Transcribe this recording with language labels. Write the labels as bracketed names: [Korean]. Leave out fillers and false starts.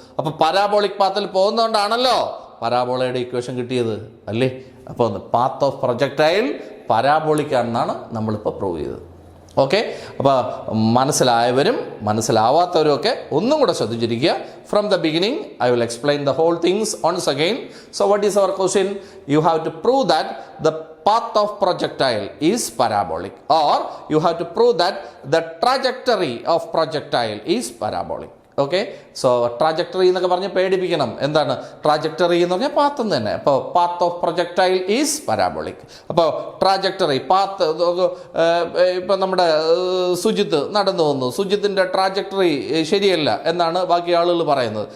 [Malayalam] അപ്പോൾ parabolic പാത്തിൽ പോകുന്നതുകൊണ്ടാണല്ലോ പരാബോളയുടെ equation കിട്ടിയത് അല്ലേ. അപ്പോൾ പാത്ത് ഓഫ് പ്രൊജക്ടൈൽ പരാബോളിക് ആണെന്നാണ് നമ്മളിപ്പോൾ പ്രൂവ് ചെയ്തത്. ഓക്കെ, അപ്പോൾ മനസ്സിലായവരും മനസ്സിലാവാത്തവരും ഒക്കെ ഒന്നും കൂടെ ശ്രദ്ധിച്ചിരിക്കുക. [English] From the beginning I will explain the whole things once again. So what is our question? You have to prove that the path of projectile is parabolic, or you have to prove that the trajectory of projectile is parabolic. [Malayalam] Okay, so trajectory എന്നൊക്കെ പറഞ്ഞ് പേടിപ്പിക്കണം. എന്താണ് trajectory എന്ന് പറഞ്ഞാൽ path എന്ന് തന്നെ. അപ്പോൾ [English] Path of projectile is parabolic. [Malayalam] അപ്പോൾ trajectory path, ഇപ്പം നമ്മുടെ സുജിത്ത് നടന്നു വന്നു, സുജിത്തിൻ്റെ ട്രാജക്ടറി ശരിയല്ല എന്നാണ് ബാക്കി ആളുകൾ പറയുന്നത്.